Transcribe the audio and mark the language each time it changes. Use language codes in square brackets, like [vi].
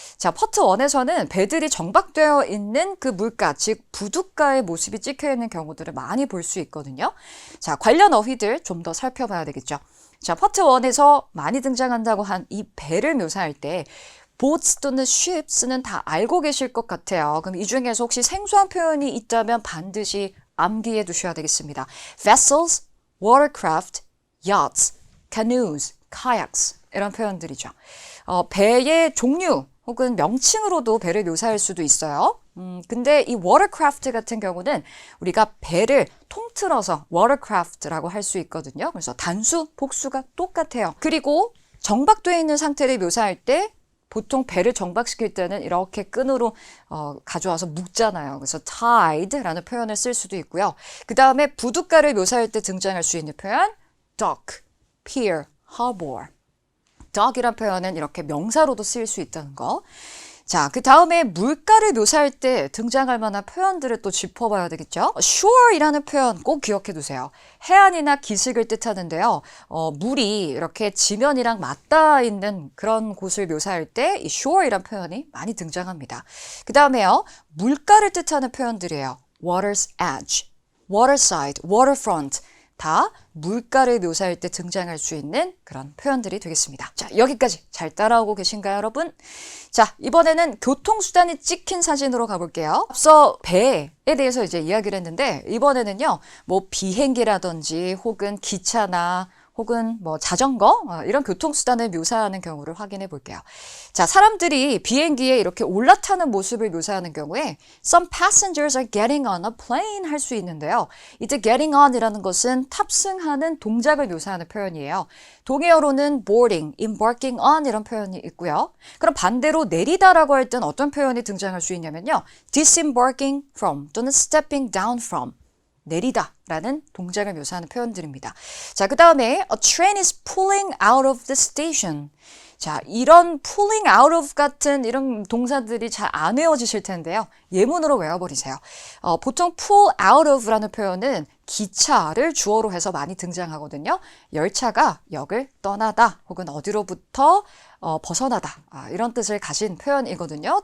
[ko] 자, 파트 1에서는 배들이 정박되어 있는 그 물가, 즉 부두가의 모습이 찍혀 있는 경우들을 많이 볼 수 있거든요. 자, 관련 어휘들 좀 더 살펴봐야 되겠죠. 자, 파트 1에서 많이 등장한다고 한 이 배를 묘사할 때 boats 또는 ships는 다 알고 계실 것 같아요. 그럼 이 중에서 혹시 생소한 표현이 있다면 반드시 암기해 두셔야 되겠습니다. [en] vessels, watercraft, yachts, canoes, kayaks [ko] 이런 표현들이죠. 배의 종류 혹은 명칭으로도 배를 묘사할 수도 있어요. 근데 이 watercraft 같은 경우는 우리가 배를 통틀어서 watercraft라고 할 수 있거든요. 그래서 단수, 복수가 똑같아요. 그리고 정박되어 있는 상태를 묘사할 때 보통 배를 정박시킬 때는 이렇게 끈으로 가져와서 묶잖아요. 그래서 tied라는 표현을 쓸 수도 있고요. 그 다음에 부둣가를 묘사할 때 등장할 수 있는 표현 dock, pier, harbor. dock이란 표현은 이렇게 명사로도 쓰일 수 있다는 거. 자, 그 다음에 물가를 묘사할 때 등장할 만한 표현들을 또 짚어봐야 되겠죠. shore이라는 표현 꼭 기억해 두세요. 해안이나 기슭을 뜻하는데요. 물이 이렇게 지면이랑 맞닿아 있는 그런 곳을 묘사할 때 이 shore이란 표현이 많이 등장합니다. 그 다음에요. 물가를 뜻하는 표현들이에요. [en] water's edge, waterside, waterfront. [ko] 다 물가를 묘사할 때 등장할 수 있는 그런 표현들이 되겠습니다. 자, 여기까지 잘 따라오고 계신가요, 여러분? 자, 이번에는 교통수단이 찍힌 사진으로 가볼게요. 앞서 배에 대해서 이제 이야기를 했는데, 이번에는요, 뭐 비행기라든지 혹은 기차나 혹은 뭐 자전거 이런 교통수단을 묘사하는 경우를 확인해 볼게요. 자, 사람들이 비행기에 이렇게 올라타는 모습을 묘사하는 경우에 [en] Some passengers are getting on a plane [ko] 할 수 있는데요. 이때 getting on이라는 것은 탑승하는 동작을 묘사하는 표현이에요. 동의어로는 boarding, embarking on 이런 표현이 있고요. 그럼 반대로 내리다라고 할 땐 어떤 표현이 등장할 수 있냐면요. [en] disembarking from 또는 stepping down from. [ko] 내리다 라는 동작을 묘사하는 표현들입니다. 자, 그 다음에 [en] A train is pulling out of the station. [ko] 자, 이런 pulling out of 같은 이런 동사들이 잘 안 외워지실 텐데요. 예문으로 외워버리세요. 보통 pull out of라는 표현은 기차를 주어로 해서 많이 등장하거든요. 열차가 역을 떠나다 혹은 어디로부터 벗어나다 이런 뜻을 가진 표현이거든요.